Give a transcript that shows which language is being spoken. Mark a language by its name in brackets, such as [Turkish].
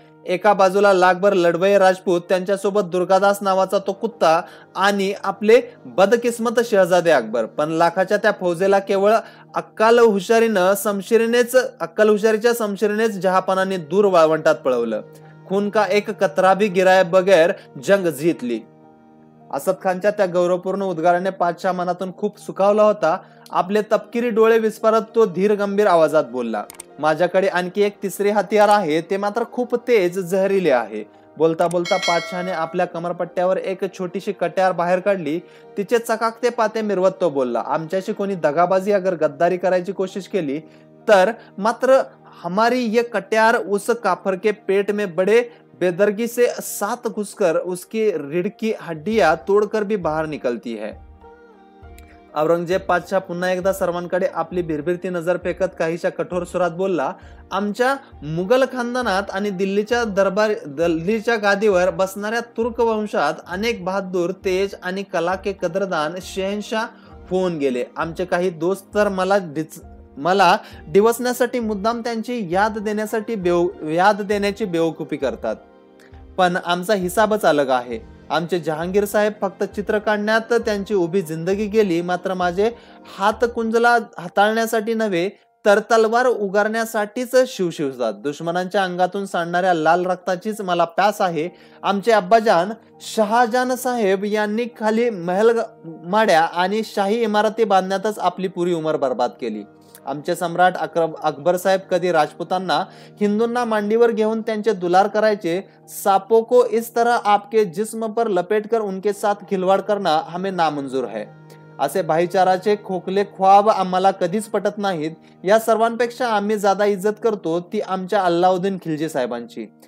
[Marathi] एका बाजूला लाखभर लढवय राजपूत, त्यांच्यासोबत दुर्गादास नावाचा तो कुत्ता आणि आपले बदकिस्मत शहजादे अकबर. पण लाखाच्या त्या फौजेला केवळ अक्कल हुशारीच्या समशिरीनेच जहापनाने दूर वाळवंटात पळवलं. [Hindi] खून का एक कतरा भी गिराय बगैर जंग जीतली. [Marathi] असद खानच्या त्या गौरवपूर्ण उद्गाराने पाचशाह मनातून खूप सुखावला होता. आपले तपकिरी डोळे विस्फारत तो धीर गंभीर आवाजात बोलला, माझ्याकडे आणखी एक तिसरे हतियार आहे. ते मात्र खूप तेज, जहरीले आहे. बोलता बोलता पातशहाने आपल्या कमरपट्ट्यावर एक छोटीशी कट्यार बाहेर काढली. तिचे चकाकते पाते मिरवत तो बोलला, आमच्याशी कोणी दगाबाजी अगर गद्दारी करायची कोशिश केली तर मात्र [Hindi] हमारी ये कट्यार उस काफर के पेट में बड़े बेदर्गी से 7 घुसकर उसकी रीढ़ की हड्डियां तोड़कर भी बाहर निकलती है. [Marathi] औरंगजेब पातशाह पुन्हा एकदा सर्वांकडे आपली भिरभिरती नजर फेकत काहीशा कठोर सुरात बोलला, आमच्या मुघल खानदानात आणि दिल्लीच्या गादीवर बसणाऱ्या तुर्क वंशात अनेक बहादूर, तेज आणि [Hindi] कला के कदरदान [Marathi] शहनशाह होऊन गेले. आमचे काही दोस्त तर मला डिवसण्यासाठी मुद्दाम त्यांची याद देण्याची बेवकूफी करतात. पण आमचा हिसाबच अलग आहे. आमचे जहांगीर साहेब फक्त चित्र काढण्यात त्यांची उभी जिंदगी गेली, मात्र माझे हात कुंजला हाताळण्यासाठी नव्हे तर तलवार उगारण्यासाठीच शिवशिवतात. दुश्मनांच्या अंगातून सांडणाऱ्या लाल रक्ताचीच मला प्यास आहे. आमचे अब्बाजान शहाजान साहेब यांनी खाली महल माड्या आणि शाही इमारती बांधण्यातच आपली पुरी उमर बर्बाद केली. आमचे सम्राट अकबर साहेब कधी राजपुतांना हिंदूंना मांडीवर घेऊन त्यांचे दुलार करायचे. [Hindi] सांपों को इस तरह आपके जिस्म पर लपेटकर उनके साथ खिलवाड़ करना हमें नामंजूर है. [Marathi] असे भाईचाराचे खोकले ख्वाब आम्हाला कधीच पटत नाहीत. या सर्वांपेक्षा आम्ही ज्यादा इज्जत करतो ती आमच्या अल्लाउद्दीन खिलजी साहेबांची.